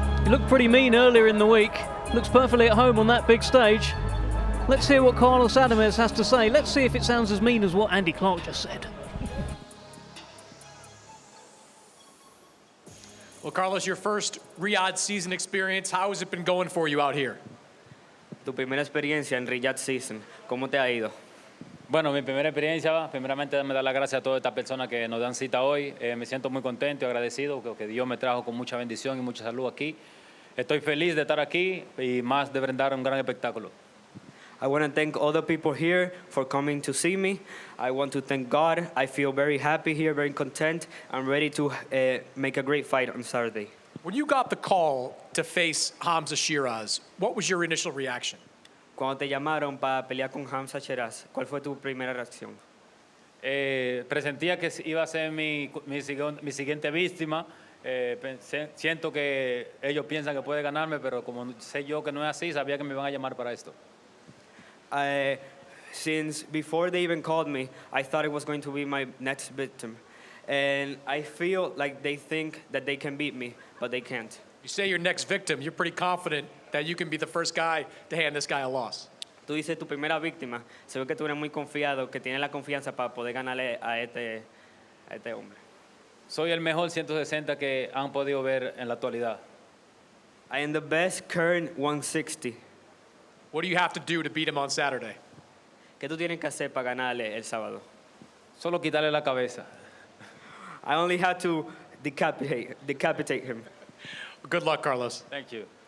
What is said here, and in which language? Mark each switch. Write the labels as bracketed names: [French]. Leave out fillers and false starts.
[English] He looked pretty mean earlier in the week. Looks perfectly at home on that big stage. Let's hear what Carlos Adames has to say. Let's see if it sounds as mean as what Andy Clark just said. Well, Carlos, your first Riyadh season experience, how has it been going for you out here? [Spanish] Tu primera experiencia en Riyadh season, ¿cómo te ha ido? Bueno, mi primera experiencia, primeramente me da las gracias a todas estas personas que nos dan cita hoy. Me siento muy contento y agradecido que Dios me trajo con mucha bendición y mucha salud aquí. Estoy feliz de estar aquí y más de brindar un gran espectáculo. [English] I want to thank all the people here for coming to see me. I want to thank God. I feel very happy here, very content. I'm ready to make a great fight on Saturday. When you got the call to face Hamzah Sheeraz, what was your initial reaction? [Spanish] Cuando te llamaron para pelear con Hamzah Sheeraz, ¿cuál fue tu primera reacción? Presentía que iba a ser mi siguiente víctima. Siento que ellos piensan que puede ganarme, pero como sé yo que no es así, sabía que me iban a llamar para esto. [English] Since before they even called me, I thought it was going to be my next victim. And I feel like they think that they can beat me, but they can't. You say your next victim, you're pretty confident that you can be the first guy to hand this guy a loss. [Spanish] Tú dices tu primera víctima, se ve que tú eres muy confiado, que tienes la confianza para poder ganarle a este hombre. Soy el mejor 160 que han podido ver en la actualidad. [English] I am the best current 160. What do you have to do to beat him on Saturday? [Spanish] ¿Qué tú tienes que hacer para ganarle el sábado? Solo quitarle la cabeza. [English] I only had to decapitate him. Good luck, Carlos. Thank you.